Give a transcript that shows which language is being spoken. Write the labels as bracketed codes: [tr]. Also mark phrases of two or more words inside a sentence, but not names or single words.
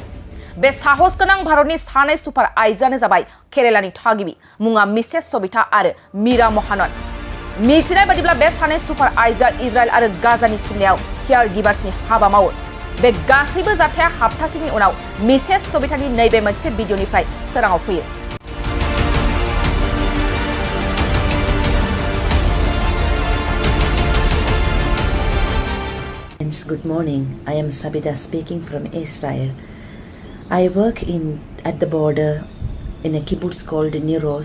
[brx] बे साहस गोनां भारतनि सानै सुपार आइजोआनो जाबाय केरेलानि थागिबि, मुङा मिसेस सबिता आरो मीरा महानन। मिथिनाय बादिब्ला बे सानै सुपार आइजोआ इजराइल आरो गाजानि सिमनायाव केयार गिभार्सनि हाबा मावो। बे गासैबो जाथाया हाप्तासेनि उनाव मिसेस सबितानि नैबे मोनसे भिडिअनिफ्राय सोराङाव फैयो। [en] Good morning. I am Sabita speaking from Israel. I work at the border in a kibbutz called Niros.